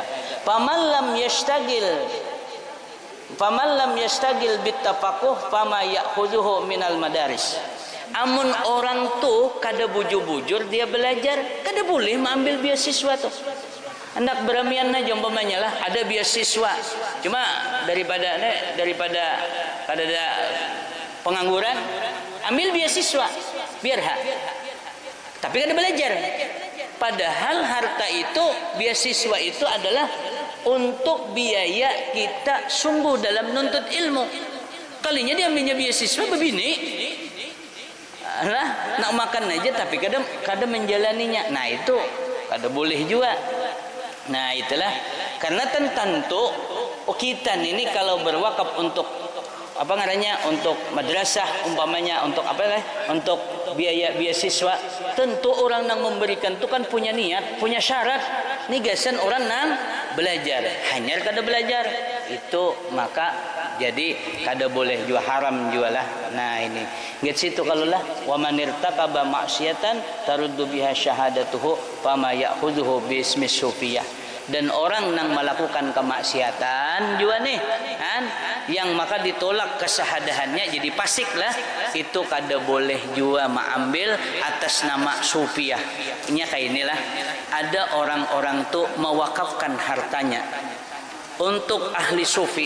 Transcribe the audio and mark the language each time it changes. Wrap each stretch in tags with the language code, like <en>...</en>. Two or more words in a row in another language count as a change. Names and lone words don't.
<ar>فمن لم يشتغل بالتفقه فما يأخذه من المدارس.</ar> <bjn>Amun orang tuh kada bujur-bujur dia belajar, kada boleh mengambil beasiswa tuh. Hendak beramian aja umpamanya lah, ada beasiswa. Cuma daripada kada ada pengangguran, ambil beasiswa biar tapi kada belajar.</bjn> <id>Padahal harta itu, beasiswa itu adalah untuk biaya kita sungguh dalam nuntut ilmu.</id> <bjn>Kalinya dia ambilnya beasiswa begini, nak makan aja tapi kadang menjalaninya. Nah, itu kada boleh juga.</bjn> <id>Nah, itulah karena tentu kita ini kalau berwakaf untuk untuk madrasah umpamanya, untuk untuk biaya beasiswa, tentu orang yang memberikan itu kan punya niat, punya syarat.</id> <bjn>Ini gasan orang nang belajar, hanya kada belajar itu, maka jadi kada boleh juga, haram juga lah. Nah, ini get situ kalau lah,</bjn> <ar>ومن ارتكب معصية ترد بها شهادته فما يأخذه باسم الصوفية.</ar> <bjn>Dan orang yang melakukan kemaksiatan juga nih kan, yang maka ditolak kesahadahannya jadi fasik lah, itu kada boleh juga mengambil atas nama sufiah.</bjn> <id>Ini kayak inilah, ada orang-orang tuh mewakafkan hartanya untuk ahli sufi.</id>